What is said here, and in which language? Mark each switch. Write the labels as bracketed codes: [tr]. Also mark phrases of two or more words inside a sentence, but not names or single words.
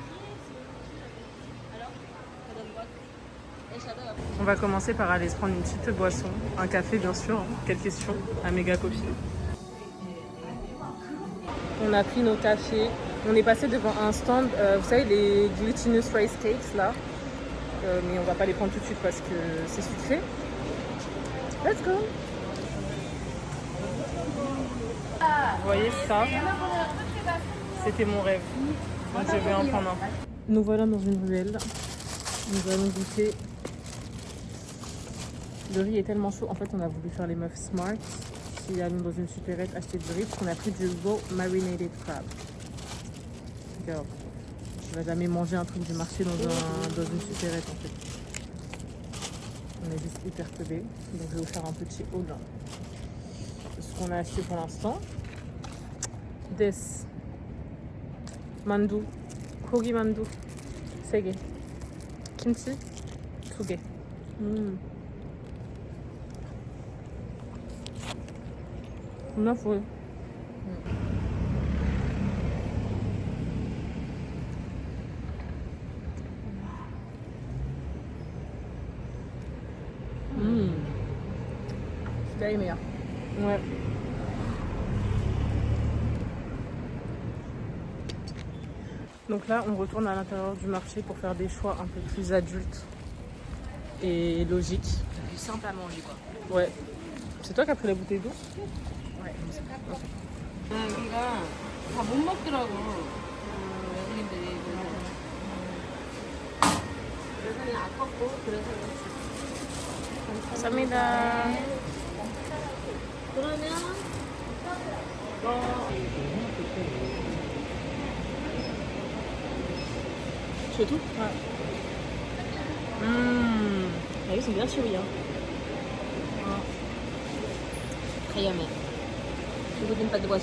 [fr] On va commencer par aller se prendre une petite boisson. Un café, bien sûr. Hein. Quelle question? Un méga coffee. On a pris nos cafés. On est passé devant un stand, vous savez, les [en] glutinous rice cakes, [fr] là. Mais on va pas les prendre tout de suite parce que c'est sucré. [en] Let's go! [fr] Vous voyez ça? C'était mon rêve. Donc je vais en prendre un. Nous voilà dans une ruelle. Nous allons goûter. Le riz est tellement chaud. En fait, on a voulu faire les meufs smart. Si allons dans une supérette acheter du riz, parce qu'on a pris du [en] raw marinated crab. [fr] Girl, tu vas jamais manger un truc du marché dans une supérette en fait. On est juste hyper teubés. Donc je vais vous faire un petit haul de ce qu'on a acheté pour l'instant. [ko] This 만두, 고기 만두, 3개. Kimchi, 2개. 존나 full. [fr] Celui-là est meilleur. Ouais. Donc là, on retourne à l'intérieur du marché pour faire des choix un peu plus adultes et logiques. Plus simple à manger quoi. Ouais. C'est toi qui as pris la bouteille d'eau? Ouais. [ko] 여기가 다 못 먹더라고. 외국인들이. 그래서 그냥 아깝고 그래서 감사합니다. 그러면 [fr] C'est tout? Ouais. Ah, ils sont bien chewy hein. Très yummy. Tu goûtes une pâte de poisson?